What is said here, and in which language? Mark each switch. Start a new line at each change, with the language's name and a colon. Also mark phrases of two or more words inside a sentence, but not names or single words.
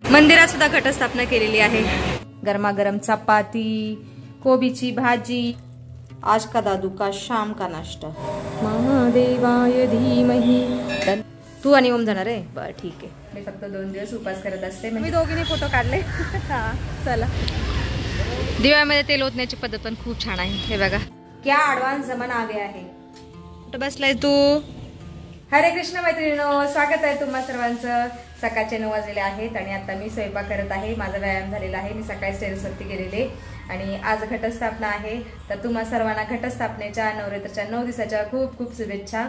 Marathi: मंदिरात सुद्धा घटस्थापना केलेली आहे। गरमागरम चपाती, कोबीची भाजी,
Hindi: आज का दादू का शाम का नाश्ता।
Sanskrit: महादेवाय धीमहि।
Marathi: तू आणि ओम जाणार आहे? बरं ठीक आहे। मी फक्त 2 दिवस उपास करत असते। मी दोघींनी फोटो काढले। हा चला। दिव्यामध्ये तेल ओतण्याची पद्धत पण खूप छान आहे। हे बघा
Hindi: क्या ॲडव्हान्स जमाना आ गया
Marathi: आहे। कुठं बसलाय तू? हरे कृष्ण मैत्रिणींनो, स्वागत आहे तुम्हा सर्वांचं। सकाळचे 9 वाजलेले आहेत आणि आता मी स्वयंपाक करत आहे। माझा व्यायाम झालेला आहे। मी सकाळी टेरेसवरती गेलेले आणि आज घटस्थापना आहे। तर तुम्हा सर्वांना घटस्थापनेच्या नवरात्राच्या 9 दिवसाच्या खूप खूप शुभेच्छा।